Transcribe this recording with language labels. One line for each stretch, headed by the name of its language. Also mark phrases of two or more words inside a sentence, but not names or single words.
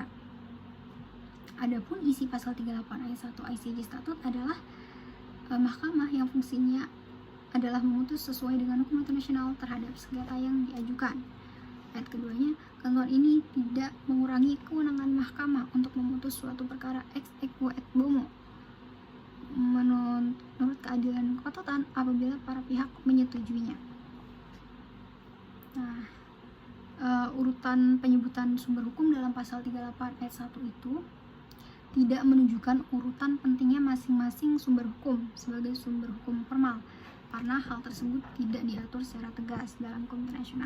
Indonesian: Adapun isi pasal 38 ayat 1 ICJ Statut adalah mahkamah yang fungsinya adalah memutus sesuai dengan hukum internasional terhadap sengketa yang diajukan. Ayat keduanya, ketentuan ini tidak mengurangi kewenangan mahkamah untuk memutus suatu perkara
Latin: ex equo et bono
Indonesian: menurut keadilan kototan apabila para pihak menyetujuinya. Nah, urutan penyebutan sumber hukum dalam pasal 38 ayat 1 itu tidak menunjukkan urutan pentingnya masing-masing sumber hukum sebagai sumber hukum formal, karena hal tersebut tidak diatur secara tegas dalam hukum internasional.